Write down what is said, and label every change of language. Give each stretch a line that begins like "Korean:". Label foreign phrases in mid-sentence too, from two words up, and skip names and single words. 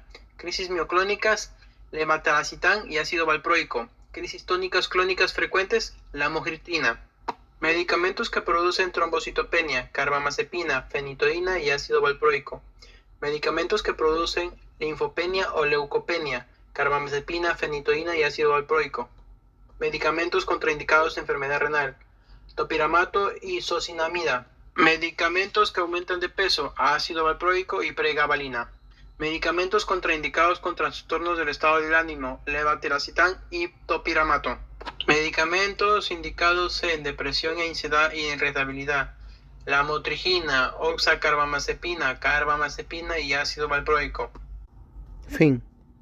Spanish: Crisis mioclónicas, levetiracetam y ácido valproico. Crisis tónicas clónicas frecuentes, lamogritina. Medicamentos que producen trombocitopenia, carbamazepina, fenitoína y ácido valproico. Medicamentos que producen linfopenia o leucopenia, carbamazepina, fenitoína y ácido valproico. Medicamentos contraindicados en enfermedad renal, topiramato y socinamida. Medicamentos que aumentan de peso, ácido valproico y pregabalina. Medicamentos contraindicados con trastornos del estado del ánimo, levetiracetam y topiramato. Medicamentos indicados en depresión e ansiedad y irritabilidad, lamotrigina, oxacarbamazepina, carbamazepina y ácido valproico. Fin.